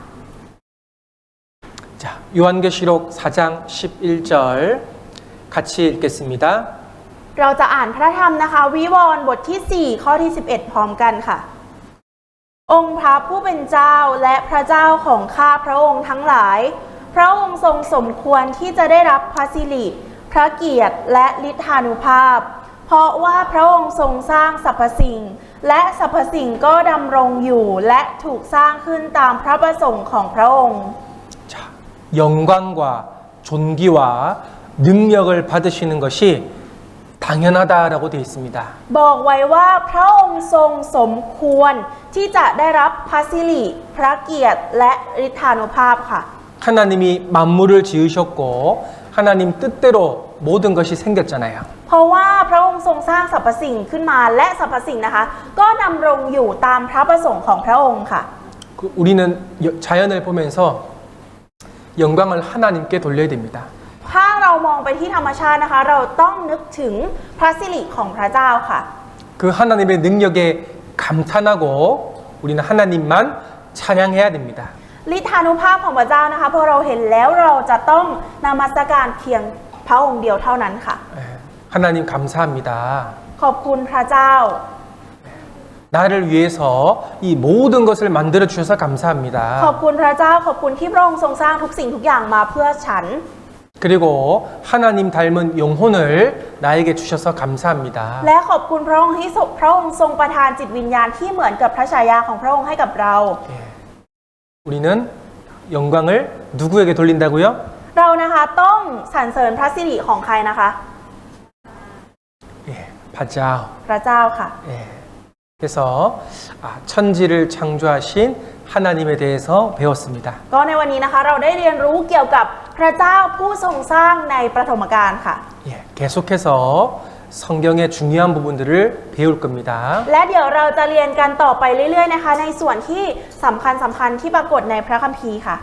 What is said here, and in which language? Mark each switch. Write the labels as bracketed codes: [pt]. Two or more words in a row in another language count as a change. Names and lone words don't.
[ko] 자, 요한계시록 4장 11절 같이 읽겠습니다. [th] เราจะอ่านพระธรรมนะคะวิวรณ์บทที่ 4 ข้อที่ 11 พร้อมกันค่ะ องค์พระผู้เป็นเจ้าและพระเจ้าของข้าพระองค์ทั้งหลายพระองค์ทรงสมควรที่จะได้รับพระสิริพระเกียรติและฤทธานุภาพ เพราะว่าพระองค์ทรงสร้างสรรพสิ่งและสรรพสิ่งก็ดำรงอยู่และถูกสร้างขึ้นตามพระประสงค์ของพระองค์ [ko] 자, 영광과 존귀와 능력을 받으시는 것이 당연하다라고 되어 있습니다. [th] บอกไว้ว่าพระองค์ทรงสมควรที่จะได้รับพระสิริพระเกียรติและฤทธานุภาพค่ะ [ko] 하나님이 만물을 지으셨고 하나님 뜻대로 모든 것이 생겼잖아요. [th] เพราะว่าพระองค์ทรงสร้างสรรพสิ่งขึ้นมาและสรรพสิ่งนะคะก็ดำรงอยู่ตามพระประสงค์ของพระองค์ค่ะ [ko] 우리는 자연을 보면서 영광을 하나님께 돌려야 됩니다. [th] ถ้าเรามองไปที่ธรรมชาตินะคะเราต้องนึกถึงพระสิริของพระเจ้าค่ะ [ko] 그 하나님의 능력에 감탄하고 우리는 하나님만 찬양해야 됩니다. [th] ฤทธานุภาพของพระเจ้านะคะพอเราเห็นแล้วเราจะต้องนมัสการเพียงพระองค์เดียวเท่านั้นค่ะ [ko] 예, 하나님 감사합니다. [th] ขอบคุณพระเจ้า [ko] 나를 위해서 이 모든 것을 만들어 주셔서 [th] ขอบ [ko] 감사합니다. [th] คุณพระเจ้าขอบคุณที่พระองค์ทรงสร้างทุกสิ่งทุกอย่างมาเพื่อฉัน [ko] 그리고 하나님 닮은 영혼을 나에게 주셔서 감사합니다. [th] และขอบคุณพระองค์ที่พระองค์ทรงประทานจิตวิญญาณที่เหมือนกับพระฉายาของพระองค์ให้กับเรา [ko] 예, 우리는 영광을 누구에게 돌린다고요? [th] เรานะคะต้องสรรเสริญพระสิริของใครนะคะ [ko] 예, 바자오. [th] พระเจ้าค่ะ [ko] 예. 그래서 천지를 창조하신 하나님에 대해서 배웠습니다. [th] ก็ในวันนี้นะคะเราได้เรียนรู้เกี่ยวกับพระเจ้าผู้ทรงสร้างในปฐมกาลค่ะ [ko] 예, 계속해서 성경의 중요한 부분들을 배울 겁니다. [th] และเดี๋ยวเราจะเรียนกันต่อไปเรื่อยๆนะคะในส่วนที่สำคัญที่ปรากฏในพระคัมภีร์ค่ะ